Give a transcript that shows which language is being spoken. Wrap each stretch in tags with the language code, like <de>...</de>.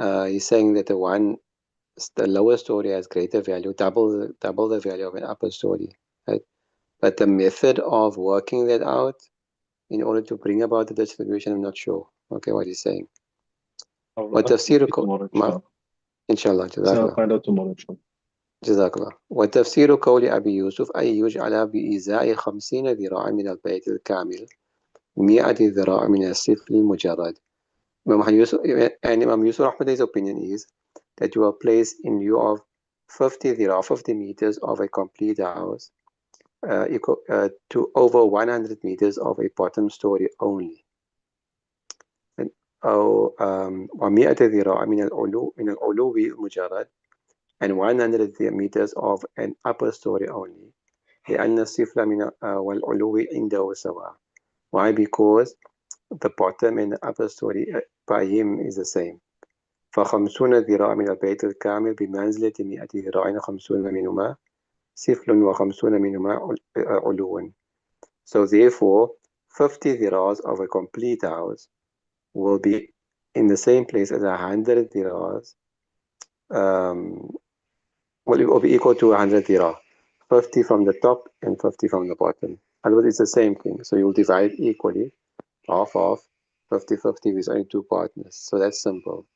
<en>He's saying that the lower story has greater value, double the value of an upper story, right? But the method of working that out in order to bring about the distribution, I'm not sure. Okay, what he's saying. What tafsir inshallah. I'll find out tomorrow, inshallah.</en> <ar>جزاك الله. وتفسير قول أبي يوسف أي يجعل بإزاء 50 ذراعا من البيت الكامل 100 ذراع من السفل المجرد.</ar> <en>Imam Yusuf Rahmatullah's opinion is that you will place in lieu of 50 meters of a complete house equal to over 100 meters of a bottom story only.</en> <ar>أو 100 ذراع من العلو المجرد,</ar> <en>and 100 meters of an upper story only.</en> <ar>لأن السفل من والعلو عنده سواء.</ar> <en>Why? Because the bottom and the upper story by him is the same.</en> <ar>ف50 ذراع من البيت الكامل بمنزلة 100 ذراع 50 منهما سفل و50 منهما علو.</ar> <en>So therefore 50 ذراعs of a complete house will be in the same place as 100 ذراعs. Well, it will be equal to 100 ذراع, 50 from the top and 50 from the bottom. Otherwise, it's the same thing. So you'll divide equally, half 50-50 with only two partners. So that's simple.</en>